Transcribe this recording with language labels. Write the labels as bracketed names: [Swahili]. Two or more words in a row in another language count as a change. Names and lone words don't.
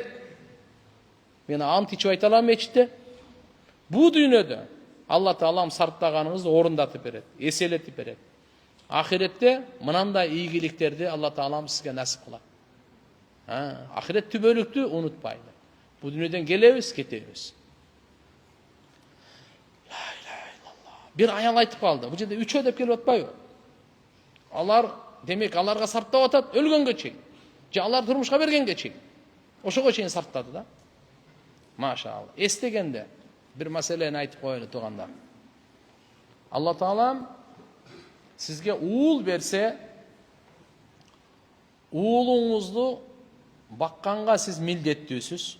[Kyrgyz] Мен ант ичип айта алам мечитте. Бул дүйнөдө Алла Таалам сарптаганыңызды орундатып берет, эселетип берет. Ахиретте мынандай ийгиликтерди Алла Таалам сизге насип кылат. Ахирет түбөлүктү унутпайлы. Бул дүйнөдөн келебиз, кетебиз. Бир аял айтып калды. Bu жерде 3 деп келип атпайбы? Алар, демек, аларга сарптап атат, өлгөнгө чейин. Же алар турмушка бергенге чейин. Ошого чейин сарптады да. Машалла. Эстегенде bir маселени айтып коелу туугандар. Алла Таалам сизге уул берсе, уулуңузду бакканга сиз милдеттүүсүз.